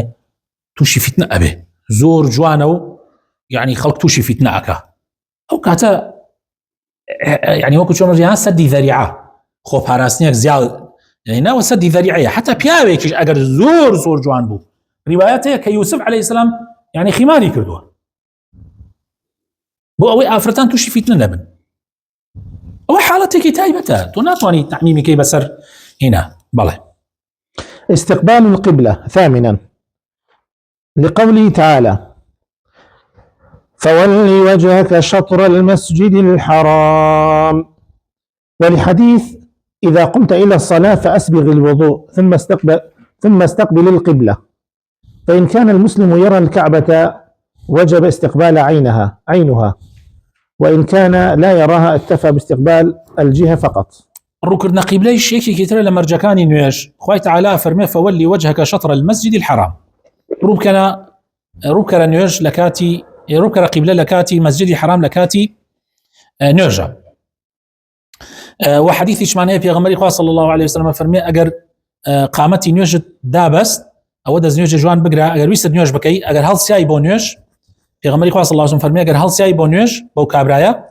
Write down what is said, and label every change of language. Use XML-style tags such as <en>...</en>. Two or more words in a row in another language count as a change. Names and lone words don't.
<ckb>تووشی فیتنە ئەبێ زۆر جوانە و یعنی خەڵک تووشی فیتنە ئەکا ئەو کاتە یعنی وەکو چۆن ڕیان سەدی ذەریعە خۆ پاراستنیەک زیاد ناوە سەدی ذەریعەیە حتا پیاوێکیش ئەگەر زۆر جوان بوو ریوایەت هەیە کە یوسف عەلەیهی سەلام یعنی خیماری کردووە بۆ ئەوەی ئافرەتان تووشی فیتنە نەبن ئەوە حاڵەتێکی تایبەتە تۆ ناتوانانی تعمیمیکەی بەسەر هێنا بەڵێ.</ckb> <ar>استقبال القبلة ثامنا لقوله تعالى فولي وجهك شطر المسجد الحرام ولحديث إذا قمت إلى الصلاة فأسبغ الوضوء ثم استقبل القبلة فإن كان المسلم يرى الكعبة وجب استقبال عينها وإن كان لا يراها اكتفى باستقبال الجهة فقط.</ar> <ckb>ڕووکردنە قیبلەی شێکی ترە لە مەرجەکانی نوێژ خوای تەعالا فەرمێ فەوەلی</ckb> <ar>وجهك شطر المسجد الحرام</ar> <ckb>ڕووکەرە نوێژ لە کاتی ڕووکەرە قیبلە لە کاتی مەسجدی حرام لە کاتی نوێژە و حەدیثیشمان هەیە پێغەمبەری خوا</ckb> <ar>صلی الله عليه وسلم</ar> <ckb>فەرمێ ئەگەر قامەتی نوێژت دابەست ئەوە دەست نوێژی جوان بگرە ئەگەر ویست نوێژ بکەی ئەگەر هەڵسیایی بۆ نوێژ پێغەمبەری خوا</ckb> <ar>صلی الله عليه وسلم</ar> <ckb>فەرمێ ئەگەر هەڵسیایی بۆ نوێژ بەو کابرایە</ckb>